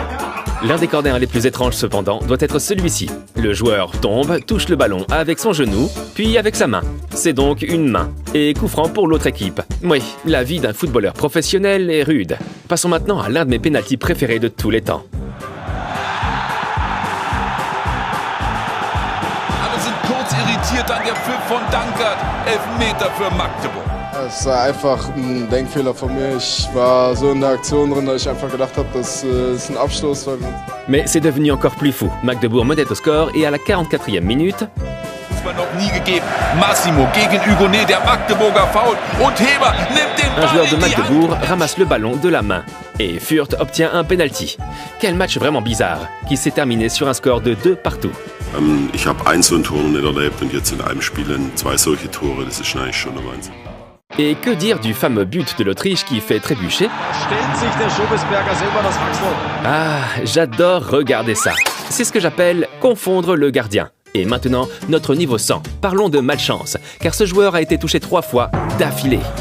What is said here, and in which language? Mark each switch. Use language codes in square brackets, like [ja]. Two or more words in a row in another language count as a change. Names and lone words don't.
[fr] L'un des corners les plus étranges cependant doit être celui-ci. Le joueur tombe, touche le ballon avec son genou, puis avec sa main. C'est donc une main. Et coup franc pour l'autre équipe. Oui, la vie d'un footballeur professionnel est rude. Passons maintenant à l'un de mes pénaltys préférés de tous les temps. [de] Alle sind kurz irritiert an der Pfiff von Dankert. Elfmeter für Magdeburg. Es war einfach ein Denkfehler von mir. Ich war so in der Aktion drin, dass ich einfach gedacht habe, das ist ein Abstoß. [fr] Mais c'est devenu encore plus fou. Magdebourg menait au score et à la 44e minute... [de] Das noch nie gegeben. Massimo gegen Hugonet, der Magdeburger Foul und Heber nimmt den [fr] Un [de] Ball [fr] joueur de [de] in die Hand. [fr] Magdebourg ramasse le ballon de la main. Et Fürth obtient un penalty. Quel match vraiment bizarre, qui s'est terminé sur un score de 2 partout. [de] Ich habe ein so ein Tor noch nicht erlebt und jetzt in einem Spiel 2 solche Tore, das ist eigentlich schon der Wahnsinn. [fr] Et que dire du fameux but de l'Autriche qui fait trébucher? Ah, j'adore regarder ça. C'est ce que j'appelle confondre le gardien. Et maintenant, notre niveau 100. Parlons de malchance, car ce joueur a été touché 3 fois d'affilée.